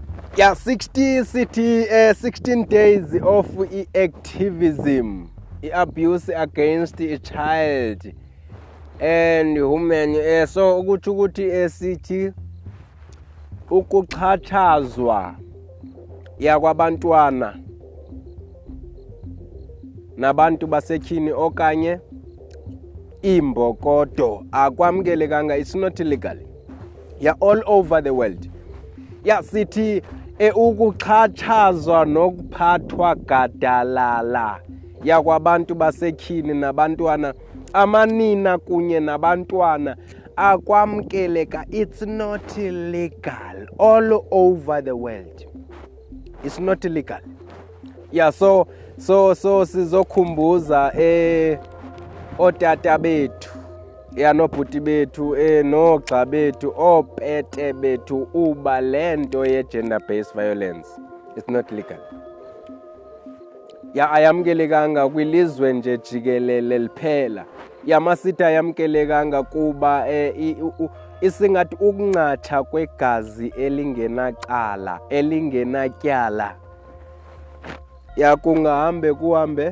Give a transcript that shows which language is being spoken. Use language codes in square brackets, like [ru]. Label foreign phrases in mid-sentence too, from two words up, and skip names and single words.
[en] Yeah, 16 days of activism, abuse against a child and women. [xh] So ukuthi sithi ukuxhatshazwa yakwabantwana nabantu basetyhini okanye imbokodo akwamkelekanga. [en] It's not illegal. Yeah, all over the world. Yeah, [xh] sithi ukuxhatshazwa nokuphathwa gadalala yakwabantu basetyhini nabantwana, amanina kunye nabantwana akwamkeleka. [en] It's not illegal all over the world. It's not illegal. Yeah, so [xh] sizokhumbuza otata bethu, ya nobhuti bethu, noogxa bethu, oopete bethu uba le nto ye- [en] gender based violence it's not legal. [xh] Ya ayamkelekanga kwilizwe nje jikelele liphela. Ya masithi ayamkelekanga kuba isingathi ukunqatha kwegazi elingenacala elingenatyala. Ya kungahambe kuhambe.